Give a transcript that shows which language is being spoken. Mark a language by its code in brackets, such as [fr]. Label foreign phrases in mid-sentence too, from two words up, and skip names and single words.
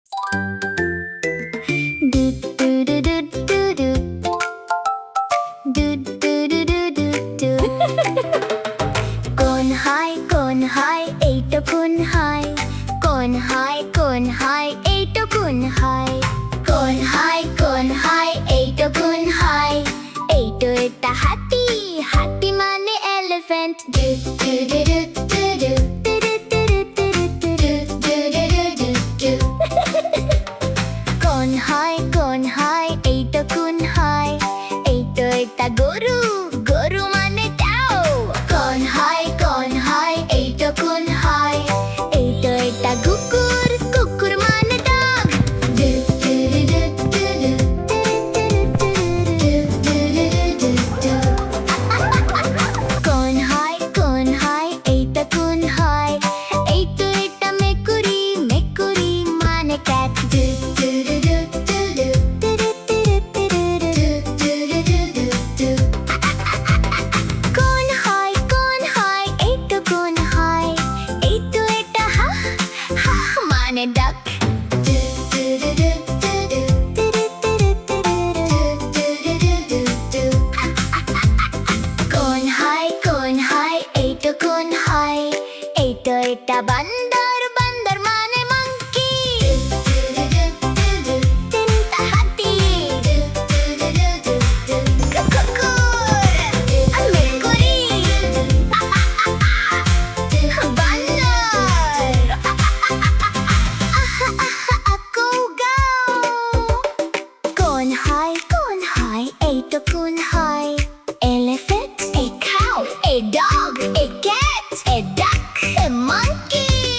[as] কোন হাই এইটো কোন হাই কোন হাই এইটো কোন হাই কোন হাই এইটো কোন হাই এইটো এটা হাতি হাতি মানে এলিফ্যান্ট কোন হাই এইটো কোন হাই এইটো এটা গরু গরু মানে টাও কোন হাই এইটো কোন হাই এইটো এটা কুকুর কুকুর মানে ডগ কোন হাই এইটা কোন হাই এইটো এটা মেকুরি মেকুরি মানে ক্যাট কোন হাই এইটো কোন হাই এইটো এটা হা মানে ডাক কোন হাই এইটো কোন হাই এইটো এটা বান্দর বান্দর মানে মাংকি তিনটা হাতি কুকুর মেকুরি বান্দর কোন হাই এইটো কোন হাই [en] elephant, a cow, a dog, a cat, a duck, a monkey.